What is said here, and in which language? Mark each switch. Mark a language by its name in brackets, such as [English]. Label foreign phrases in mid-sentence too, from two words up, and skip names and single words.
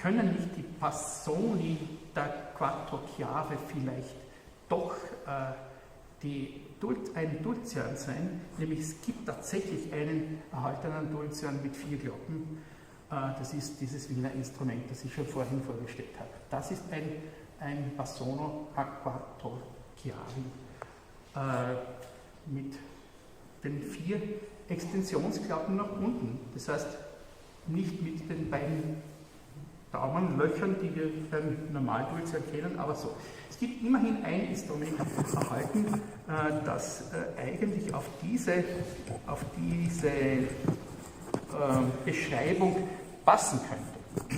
[German] Können nicht die Bassoni der [Italian] Quattro Chiave [German] vielleicht doch ein Dulcian sein, nämlich es gibt tatsächlich einen erhaltenen Dulcian mit 4 Glocken, das ist dieses Wiener Instrument, das ich schon vorhin vorgestellt habe. Das ist ein [Italian] Bassono a quattro chiavi [German] mit den 4 Extensionsklappen nach unten, das heißt nicht mit den beiden Daumenlöchern, die wir beim Normaldulcian kennen, aber so. Es gibt immerhin ein Instrument erhalten, das eigentlich auf diese Beschreibung passen könnte.